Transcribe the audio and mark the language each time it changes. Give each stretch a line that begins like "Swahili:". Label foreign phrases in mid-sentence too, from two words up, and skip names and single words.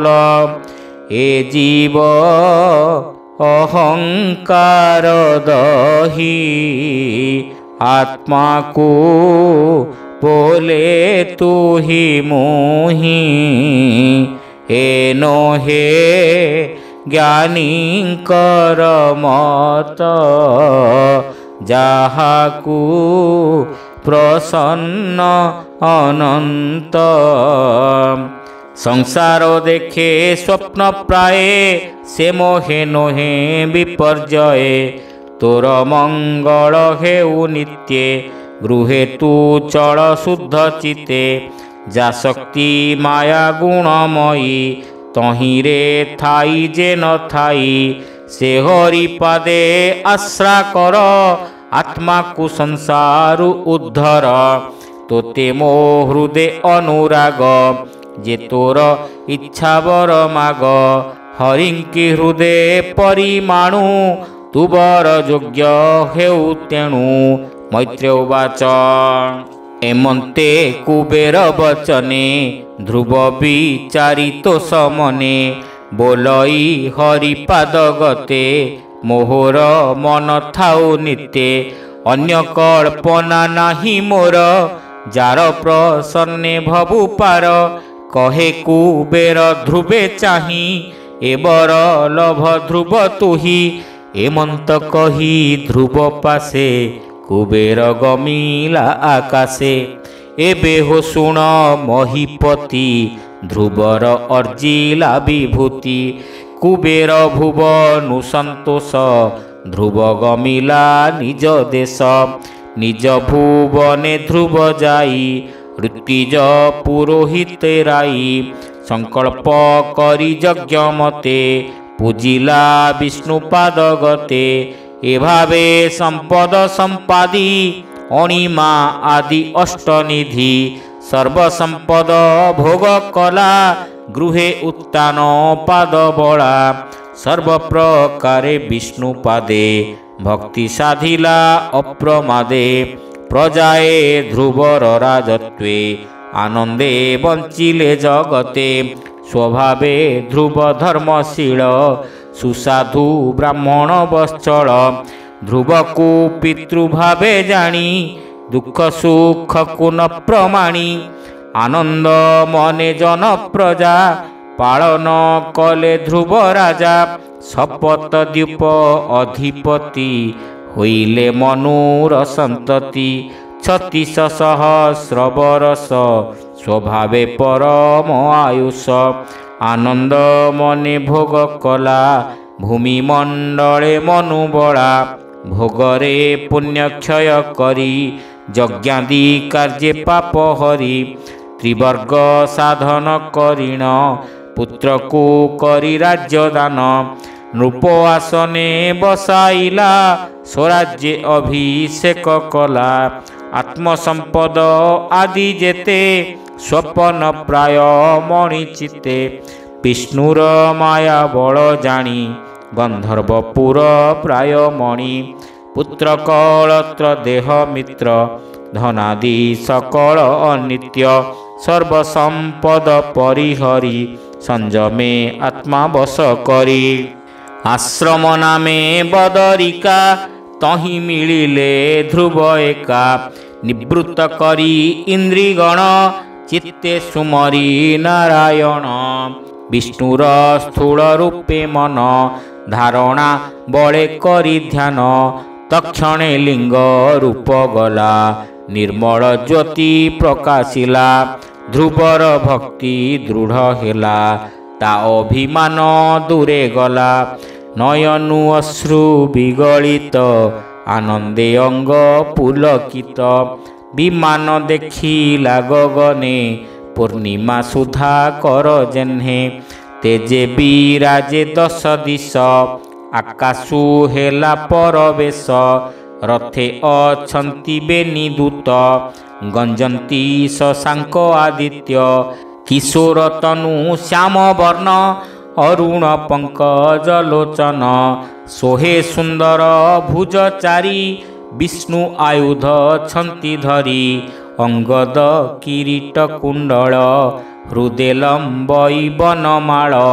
Odia: ଏ ଜୀବ ଅହଂକାର ଦହି ଆତ୍ମାକୁ ବୋଲେ ତୁହି ମୋହି ଏ ନୋହେ ଜ୍ଞାନୀ କର ମତ ଯାହାକୁ ପ୍ରସନ୍ନ ଅନନ୍ତ। ସଂସାର ଦେଖେ ସ୍ୱପ୍ନ ପ୍ରାୟ ସେ ମୋହେ ନୋହେ ବିପର୍ଯ୍ୟୟେ ତୋର ମଙ୍ଗଳ ହେଉ ନିତ୍ୟେ ଗୃହେ ତୁ ଚଳ ଶୁଦ୍ଧ ଚିତ୍ତେ ଯା ଶକ୍ତି ମାୟା ଗୁଣମୟୀ ତହିରେ ଥାଇ ଯେ ନ ଥାଇ ସେ ହରି ପାଦେ ଆଶ୍ରା କର ଆତ୍ମାକୁ ସଂସାର ଉଦ୍ଧର ତୋତେ ମୋ ହୃଦୟ ଅନୁରାଗ ଯେ ତୋର ଇଚ୍ଛା ବର ମାଗ ହରିଙ୍କ ହୃଦୟ ପରିମାଣୁ ତୁ ବର ଯୋଗ୍ୟ ହେଉ ତେଣୁ।
Sanskrit: मैत्रेय उवाच।
Odia: ଏମନ୍ତେ କୁବେର ବଚନେ ଧ୍ରୁବ ବିଚାରିତ ସମନେ ବୋଲଇ ହରିପାଦ ଗତେ ମୋହର ମନ ଥାଉ ନିତ୍ୟେ ଅନ୍ୟ କଳ୍ପନା ନାହିଁ ମୋର ଯାର ପ୍ରସନ୍ନେ ଭବୁ ପାର କହେ କୁବେର ଧ୍ରୁବେ ଚାହିଁ ଏବର ଲଭ ଧ୍ରୁବ ତୁହି ଏମନ୍ତ କହି ଧ୍ରୁବ ପାଶେ କୁବେର ଗମିଲା ଆକାଶେ ଏବେ ହୋ ଶୁଣ ମହୀପତି ଧ୍ରୁବର ଅର୍ଜିଲା ବିଭୂତି କୁବେର ଭୁବନୁ ସନ୍ତୋଷ ଧ୍ରୁବ ଗମିଲା ନିଜ ଦେଶ ନିଜ ଭୁବନେ ଧ୍ରୁବ ଯାଇ ଋତିଜ ପୁରୋହିତ ରାଇ ସଂକଳ୍ପ କରି ଯଜ୍ଞ ମତେ ପୂଜିଲା ବିଷ୍ଣୁପାଦ ଗତେ ଏଭାବେ ସମ୍ପଦ ସମ୍ପାଦି ଅଣିମା ଆଦି ଅଷ୍ଟନିଧି ସର୍ବସମ୍ପଦ ଭୋଗ କଲା ଗୃହେ ଉତ୍ତାନ ପାଦ ବଳା ସର୍ବପ୍ରକାରେ ବିଷ୍ଣୁପାଦେ ଭକ୍ତି ସାଧିଲା ଅପ୍ରମାଦେ ପ୍ରଜାଏ ଧ୍ରୁବର ରାଜତ୍ୱେ ଆନନ୍ଦେ ବଞ୍ଚିଲେ ଜଗତେ ସ୍ୱଭାବେ ଧ୍ରୁବ ଧର୍ମଶୀଳ ସୁସାଧୁ ବ୍ରାହ୍ମଣ ବତ୍ସଳ ଧ୍ରୁବକୁ ପିତୃଭାବେ ଜାଣି ଦୁଃଖ ସୁଖକୁ ନ ପ୍ରମାଣି ଆନନ୍ଦ ମନେ ଜନ ପ୍ରଜା ପାଳନ କଲେ ଧ୍ରୁବ ରାଜା ଶପଥ ଦ୍ୱୀପ ଅଧିପତି ହୋଇଲେ ମନୁର ସନ୍ତତି 36 ସହସ୍ର ବରଷ ସ୍ୱଭାବେ ପରମ ଆୟୁଷ ଆନନ୍ଦ ମନେ ଭୋଗ କଲା ଭୂମି ମଣ୍ଡଳେ ମନୁବଳା ଭୋଗରେ ପୁଣ୍ୟ କ୍ଷୟ କରି ଯଜ୍ଞାଦି କାର୍ଯ୍ୟେ ପାପ ହରି ତ୍ରିବର୍ଗ ସାଧନ କରିଣ ପୁତ୍ରକୁ କରି ରାଜ୍ୟ ଦାନ ନୃପ ଆସନେ ବସାଇଲା ସ୍ୱରାଜ୍ୟ ଅଭିଷେକ କଲା ଆତ୍ମସମ୍ପଦ ଆଦି ଯେତେ ସ୍ୱପନ ପ୍ରାୟ ମଣି ଚିତ୍ତେ ବିଷ୍ଣୁର ମାୟା ବଳ ଜାଣି ଗନ୍ଧର୍ବପୁର ପ୍ରାୟ ମଣି ପୁତ୍ର କଳତ୍ର ଦେହ ମିତ୍ର ଧନାଦି ସକଳ ଅନିତ୍ୟ ସର୍ବସମ୍ପଦ ପରିହରି ସଂଯମେ ଆତ୍ମା ବଶ କରି ଆଶ୍ରମ ନାମେ ବଦରିକା ତହିଁ ମିଳିଲେ ଧ୍ରୁବ ଏକା ନିବୃତ୍ତ କରି ଇନ୍ଦ୍ରିୟଗଣ ଚିତ୍ତେ ସୁମରି ନାରାୟଣ ବିଷ୍ଣୁର ସ୍ଥୂଳ ରୂପେ ମନ ଧାରଣା ବଳେ କରି ଧ୍ୟାନ ତତ୍କ୍ଷଣେ ଲିଙ୍ଗ ରୂପ ଗଲା ନିର୍ମଳ ଜ୍ୟୋତି ପ୍ରକାଶିଲା ଧ୍ରୁବର ଭକ୍ତି ଦୃଢ଼ ହେଲା ତା ଅଭିମାନ ଦୂରେ ଗଲା ନୟନୁ ଅଶ୍ରୁ ବିଗଳିତ ଆନନ୍ଦେ ଅଙ୍ଗ ପୁଲକିତ ବିମାନ ଦେଖିଲା ଗଗନେ ପୂର୍ଣ୍ଣିମା ସୁଧା କର ଯେହ୍ନେ ତେଜେ ବିରାଜେ ଦଶ ଦିଶ ଆକାଶୁ ହେଲା ପରବେଶ ରଥେ ଅଛନ୍ତି ବେନି ଦୂତ ଗଞ୍ଜନ୍ତି ଶଶାଙ୍କ ଆଦିତ୍ୟ କିଶୋର ତନୁ ଶ୍ୟାମ ବର୍ଣ୍ଣ ଅରୁଣ ପଙ୍କଜ ଲୋଚନ ସୋହେ ସୁନ୍ଦର ଭୁଜଚାରି ବିଷ୍ଣୁ ଆୟୁଧ ଛନ୍ତି ଧରି ଅଙ୍ଗଦ କିରୀଟ କୁଣ୍ଡଳ ହୃଦୟ ଲମ୍ବଇ ବନମାଳ